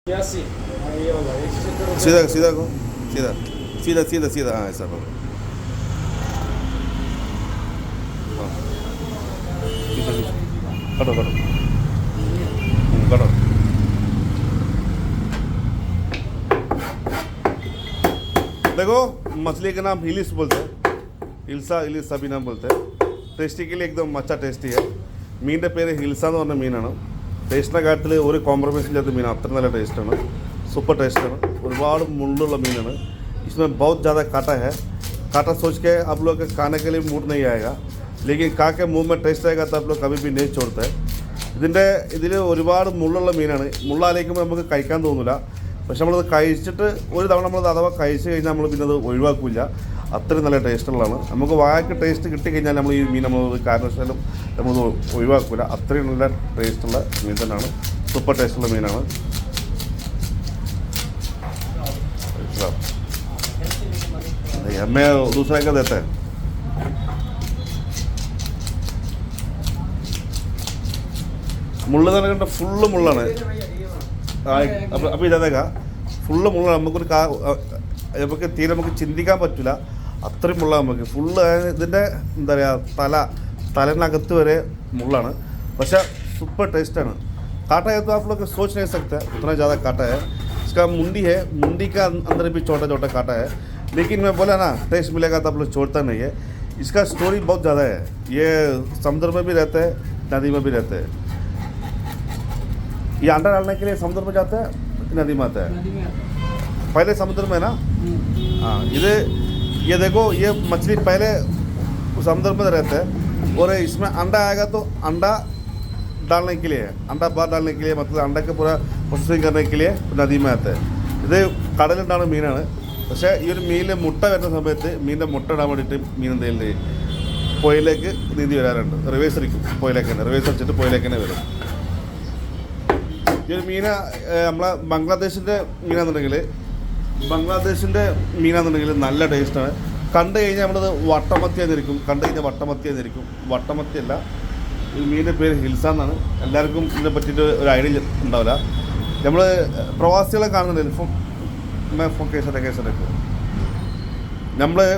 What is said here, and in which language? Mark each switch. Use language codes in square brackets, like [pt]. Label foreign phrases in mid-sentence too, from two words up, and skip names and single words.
[hi] सीधा सीधा को सीधा सीधा सीधा सीधा हाँ ऐसा करो हाँ पीछे पीछे कटो कटो कटो देखो मछली का नाम हिलिस बोलते हैं हिल्सा हिलिस सभी नाम बोलते हैं टेस्टी के लिए एकदम अच्छा टेस्टी है [ml] मीन पेര് हिल्सा എന്ന് പറഞ്ഞ മീനാണ് ടേസ്റ്റിൻ്റെ കാര്യത്തിൽ ഒരു കോംപ്രമൈസും ഇല്ലാത്ത മീനാണ് അത്ര നല്ല ടേസ്റ്റാണ് [hi] सुपर टेस्ट है [ml] ഒരുപാട് മുള്ളുള്ള മീനാണ് [hi] इसमें बहुत ज़्यादा काटा है काटा सोच के आप लोग के खाने के लिए मूड नहीं आएगा लेकिन खा के मुँह में टेस्ट आएगा तो आप लोग कभी भी नहीं छोड़ते [ml] ഇതിൽ ഒരുപാട് മുള്ളുള്ള മീനാണ് മുള്ളാലേക്കുമ്പോൾ നമുക്ക് കഴിക്കാൻ തോന്നില്ല പക്ഷെ നമ്മളത് കഴിച്ചിട്ട് ഒരു തവണ നമ്മളത് അഥവാ കഴിച്ച് കഴിഞ്ഞാൽ നമ്മൾ പിന്നെ അത് ഒഴിവാക്കില്ല അത്രയും നല്ല ടേസ്റ്റുള്ളതാണ് നമുക്ക് വായക്ക് ടേസ്റ്റ് കിട്ടിക്കഴിഞ്ഞാൽ നമ്മൾ ഈ മീൻ നമ്മൾ കാരണവശാലും നമ്മൾ ഒഴിവാക്കില്ല അത്രയും നല്ല ടേസ്റ്റുള്ള മീൻ തന്നെയാണ് സൂപ്പർ ടേസ്റ്റുള്ള മീനാണ് [hi] हमें दूसरा क्या देता है [ml] മുള്ള തന്നെ കണ്ട ഫുള്ള് മുള്ളാണ് അപ്പോൾ ഇതേക്കാ ഫുള്ള് മുള്ളാണ് നമുക്ക് തീരെ നമുക്ക് ചിന്തിക്കാൻ പറ്റില്ല അത്രയും മുള്ള നമുക്ക് ഫുള്ള് ഇതിൻ്റെ എന്താ പറയുക തലനകത്ത് വരെ മുള്ളാണ് പക്ഷേ സൂപ്പർ ടേസ്റ്റാണ് [hi] काटा है तो आप लोग सोच नहीं सकते उतना ज़्यादा काटा है इसका मुंडी है मुंडी का अंदर भी छोटा छोटा काटा है लेकिन मैं बोला ना टेस्ट मिलेगा तो आप लोग छोड़ता नहीं है इसका स्टोरी बहुत ज़्यादा है ये समुद्र में भी रहते हैं नदी में भी रहते हैं ये अंडा डालने के लिए समुद्र में जाता है नदी में आता है पहले समुद्र में ना हाँ ये देखो ये मछली पहले समुद्र में रहते हैं और इसमें अंडा आएगा तो अंडा डालने के लिए अंडा बाहर डालने के लिए मतलब अंडा का पूरा प्रोसेसिंग करने के लिए नदी में आता है [ml] ഇത് കടലിലുണ്ടാകുന്ന മീനാണ് പക്ഷേ ഈ ഒരു മീനിലെ മുട്ട വരുന്ന സമയത്ത് മീനിൻ്റെ മുട്ട ഇടാൻ വേണ്ടിയിട്ട് മീൻ എന്തെങ്കിലും പുഴയിലേക്ക് നീന്തി വരാറുണ്ട് റിവേഴ്സ് അടിക്കും പുഴയിലേക്ക് തന്നെ റിവേഴ്സ് അടിച്ചിട്ട് പുഴയിലേക്ക് തന്നെ വരും ഈ ഒരു മീന നമ്മളെ ബംഗ്ലാദേശിൻ്റെ മീനാണെന്നുണ്ടെങ്കിൽ നല്ല ടേസ്റ്റാണ് കണ്ടു കഴിഞ്ഞാൽ നമ്മളത് വട്ടമത്തിയാന്നിരിക്കും വട്ടമത്തിയല്ല ഈ മീനിൻ്റെ പേര് ഹിൽസ എന്നാണ് എല്ലാവർക്കും ഇതിനെ പറ്റിയിട്ട് ഒരു ഐഡിയ ഉണ്ടാവില്ല നമ്മൾ പ്രവാസികളെ കാണുന്നുണ്ട് നമ്മൾ